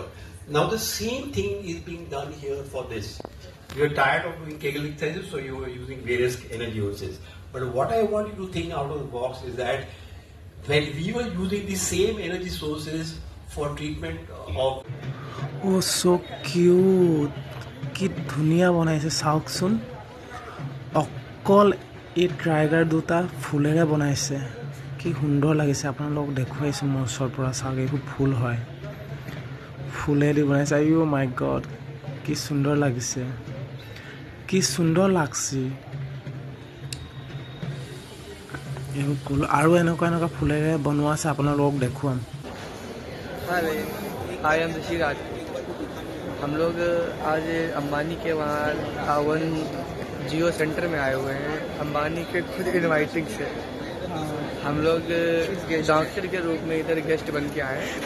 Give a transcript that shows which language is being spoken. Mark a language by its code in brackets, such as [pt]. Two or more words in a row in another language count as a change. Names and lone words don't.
[en] Now the same thing is being done here for this. You are tired of doing Kegel exercises, so you are using various energy sources. But what I want you to think out of the box is that when we were using the same energy sources for treatment of so cute, [as] কি ধুনীয়া বনাইছে চাওকচোন। অকল এই ট্ৰাইগাৰ দুটা ফুলেৰে বনাইছে, কি সুন্দৰ লাগিছে। আপোনালোকক দেখুৱাইছোঁ মোৰ ওচৰৰ পৰা, চাওক এইবোৰ ফুল হয়, ফুলেদি বনাইছে। [en] oh my god, [as] কি সুন্দৰ লাগিছে, কি সুন্দৰ লাগছে এইবোৰ ফুল। আৰু এনেকুৱা এনেকুৱা ফুলেৰে বনোৱা আছে, আপোনালোকক দেখুৱাম। [en] आई एम ऋषि राज। [hi] हम लोग आज अंबानी के वहाँ आवन जियो सेंटर में आए हुए हैं। अंबानी के खुद इनवाइटिंग से हम लोग डॉक्टर के रूप में इधर गेस्ट बन के आए हैं।